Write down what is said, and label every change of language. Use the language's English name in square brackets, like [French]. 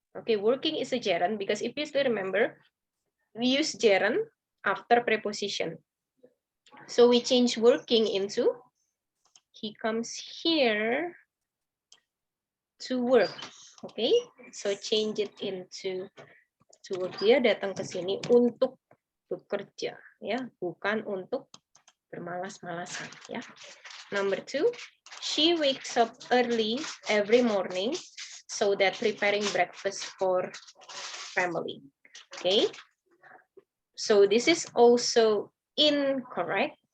[English] Okay, working is a gerund because if you still remember, we use gerund after preposition. So we change working into he comes here to work. Okay, so change it into to work. [Indonesian] Dia datang ke sini untuk bekerja, ya, bukan untuk bermalas-malasan, ya. [English] Number 2, she wakes up early every morning so that preparing breakfast for family. Okay, so this is also incorrect.